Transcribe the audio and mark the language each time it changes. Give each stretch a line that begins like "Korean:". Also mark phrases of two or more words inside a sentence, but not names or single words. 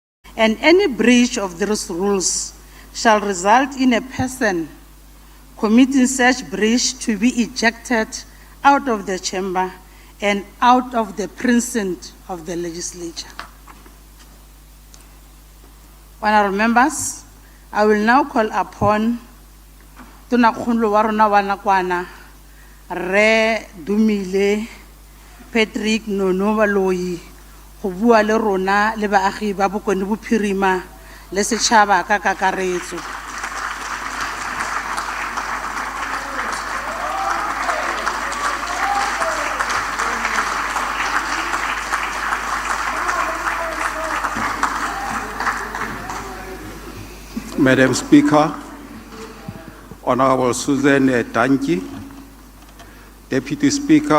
English: and any breach of these rules shall result in a person committing such breach to be ejected out of the chamber and out of the precinct of the legislature. Honourable members, I will now call upon
Tswana: Tonakgolo wa rona wa nakwana
English: Re Dumile Patrick Nono Baloyi
Tswana: go bua le rona le baagi ba Bokone Bophirima le setšhaba ka kakaretso.
English: Madam Speaker, Honorable Susan Danki, Deputy Speaker,